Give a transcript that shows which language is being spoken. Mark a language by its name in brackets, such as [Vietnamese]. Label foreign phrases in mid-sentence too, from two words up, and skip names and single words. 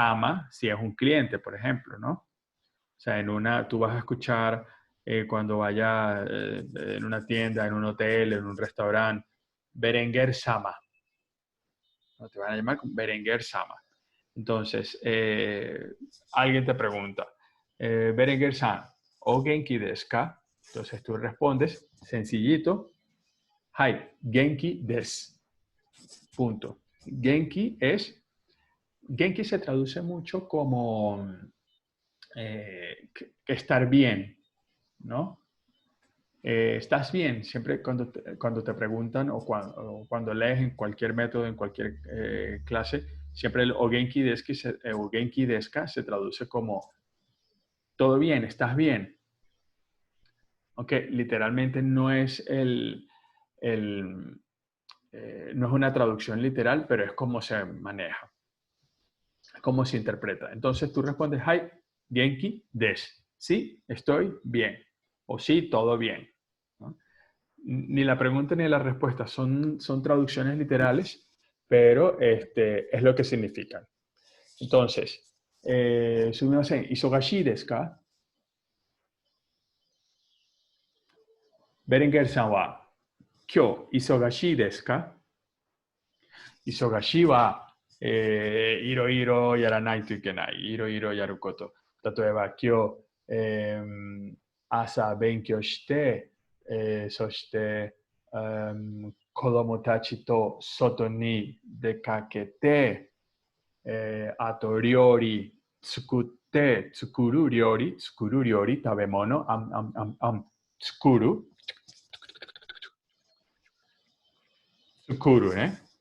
[Spanish] sama si es un cliente, por ejemplo, ¿no? O sea, tú vas a escuchar cuando vaya en una tienda, en un hotel, en un restaurante, Berenguer Sama. ¿No? Te van a llamar Berenguer Sama. Entonces, alguien te pregunta, Berenguer-san, [Japanese] ¿お元気ですか? [Spanish] Entonces tú respondes, sencillito, [Japanese] はい、元気です. [Spanish] Punto. Genki se traduce mucho como que estar bien, ¿no? ¿Estás bien? Siempre cuando te preguntan o cuando lees en cualquier método, en cualquier clase, siempre el [Japanese] お元気ですか [Spanish] se traduce como todo bien, estás bien. Aunque literalmente el, no es una traducción literal, pero es como se maneja, cómo se interpreta. Entonces tú respondes, [Japanese] はい、元気です. [Spanish] Sí, estoy bien. O sí, todo bien. ¿No? Ni la pregunta ni la respuesta son traducciones literales, pero es lo que significan. Entonces, [Japanese] すみません、忙しいですか? Berenguer-san wa, 今日忙しいですか? 忙しいは, いろいろやらないといけない。いろいろやること。例えば今日、朝勉強して、そして、子供たちと外に出かけて、あと料理作る料理、食べ物、作るね。